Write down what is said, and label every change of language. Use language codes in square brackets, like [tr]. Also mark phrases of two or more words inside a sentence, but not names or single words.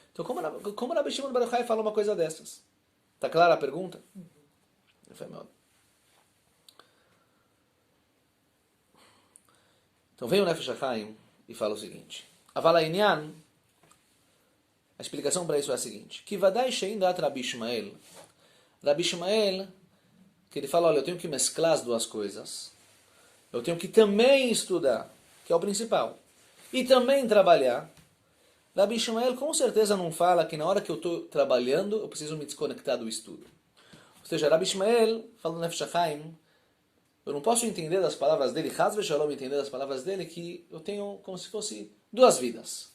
[pt] Então como Rabi Shimon Bar Yochai fala uma coisa dessas? Está clara a pergunta? Então vem o Nefesh HaChaim e fala o seguinte. [he] אבל הענין, [pt] a explicação para isso é a seguinte. [he] Que ודאי שאין דעת Rabi Ishmael. [pt] Rabi Ishmael, que ele fala, olha, eu tenho que mesclar as duas coisas. Eu tenho que também estudar, que é o principal. E também trabalhar. Rabi Ishmael com certeza não fala que na hora que eu estou trabalhando, eu preciso me desconectar do estudo. Ou seja, Rabi Ishmael, falando Nefesh HaChaim, eu não posso entender das palavras dele, [he] חס ושלום [pt] entender das palavras dele, que eu tenho como se fosse 2 vidas.